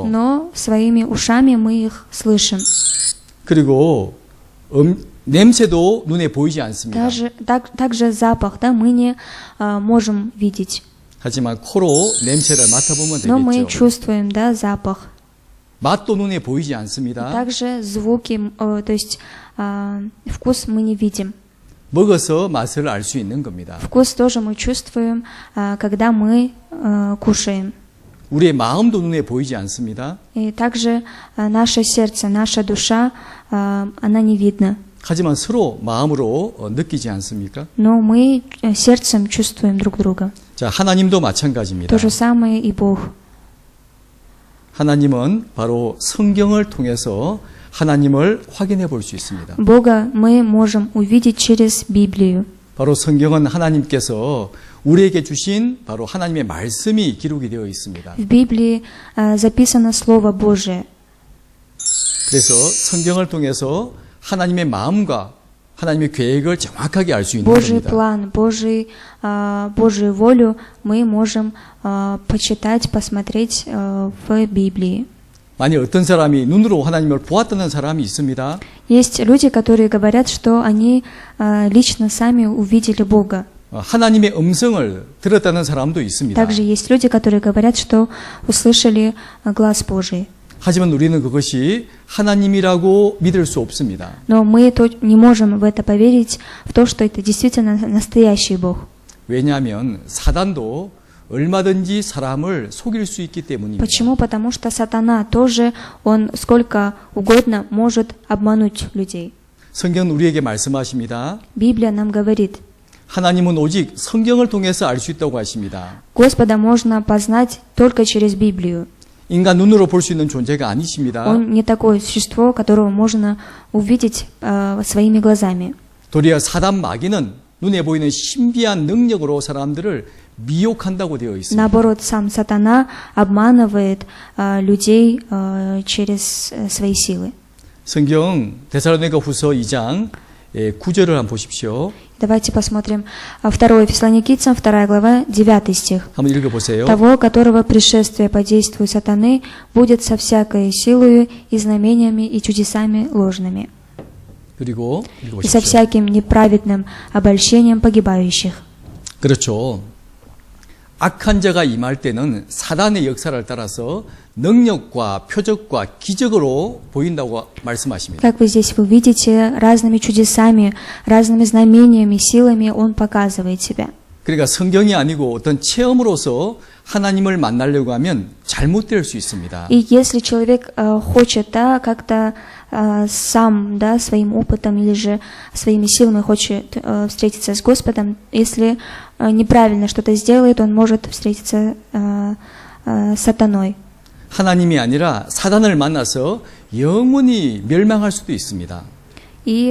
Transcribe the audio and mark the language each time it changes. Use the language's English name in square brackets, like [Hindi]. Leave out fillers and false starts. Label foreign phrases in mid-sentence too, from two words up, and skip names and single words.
[Russian] но своими ушами мы их слышим. [Korean] 그리고 냄새도 눈에 보이지 않습니다. [Russian] Также запах, да, мы не можем видеть, [Korean] 하지만 코로 냄새를 맡아보면 [Russian] но мы [Korean] 되겠죠. [Russian] чувствуем, да, запах. [Korean] 맛도 눈에 보이지 않습니다. [Russian] Также звуки, то есть вкус мы не видим. [Korean] 먹어서 맛을 알 수 있는 겁니다. [Russian] Вкус тоже мы чувствуем, когда мы кушаем. [Korean] 우리의 마음도 눈에 보이지 않습니다. [Russian] И также наше сердце, наша душа, она не видна. [Korean] 하지만 서로 마음으로 느끼지 않습니까? [Russian] Но мы сердцем чувствуем друг друга. [Korean] 자, 하나님도 마찬가지입니다. [Russian] То же самое и Бог. [Korean] 하나님은 바로 성경을 통해서 하나님을 확인해 볼 수 있습니다. [Russian] Бога мы можем увидеть через Библию. [Korean] 바로 성경은 하나님께서 우리에게 주신 바로 하나님의 말씀이 기록이 되어 있습니다. [Russian] В Библии записано Слово Божие. [Korean] 그래서 성경을 통해서 하나님의 마음과 하나님의 계획을 정확하게 알 수 있는 [Russian] Божий [Korean] 겁니다. [Russian] план, Божию волю мы можем почитать, посмотреть в Библии. [Korean] 만약 어떤 사람이 눈으로 하나님을 보았다는 사람이 있습니다. [Russian] Есть люди, которые говорят, что они лично сами увидели Бога. [Korean] 하나님의 음성을 들었다는 사람도 있습니다. [Russian] Также есть люди, которые говорят, что услышали глаз Божий. [Korean] 하지만 우리는 그것이 하나님이라고 믿을 수 없습니다. [Russian] Но мы не можем в это поверить, в то, что это действительно настоящий Бог. [Korean] 왜냐하면 사단도 얼마든지 사람을 속일 수 있기 때문입니다. [Russian] Почему? Потому что сатана тоже, он сколько угодно может обмануть людей. [Korean] 성경은 우리에게 말씀하십니다. [Russian] Библия нам говорит, [Korean] 하나님은 오직 성경을 통해서 알 수 있다고 하십니다. [Russian] Господа можно познать только через Библию. [Korean] 인간 눈으로 볼 수 있는 존재가 아니십니다. [Russian] Он не такое существо, которого можно увидеть своими глазами. [Korean] 도리어 사단 마귀는 눈에 보이는 신비한 능력으로 사람들을 미혹한다고 되어 있습니다. [Russian] Наоборот, сам сатана обманывает людей через свои силы. [Korean] 성경 데살로니가 후서 2장 9절을 한번 보십시오. [Russian] Давайте посмотрим 2 Фессалоникийцам, 2 глава, 9 стих. [Korean] 한번 읽어보세요. [Russian] «Того, которого пришествие по действию сатаны будет со всякой силою и знамениями и чудесами ложными, [Korean] 그리고 [Russian] и со [Korean] 읽어보십시오. [Russian] всяким неправедным обольщением погибающих». [Korean] 그렇죠. 악한 자가 임할 때는 사단의 역사를 따라서 능력과 표적과 기적으로 보인다고 말씀하십니다. [Russian] Как вы здесь видите, разными чудесами, разными знамениями, силами Он показывает себя. [Korean] 그러니까 성경이 아니고 어떤 체험으로서 하나님을 만나려고 하면 잘못될 수 있습니다. [Russian] И если человек хочет как-то сам, своим опытом или же своими силами хочет встретиться с Господом, если неправильно что-то сделает, он может встретиться с сатаной. [Korean] 하나님이 아니라 사단을 만나서 영원히 멸망할 수도 있습니다.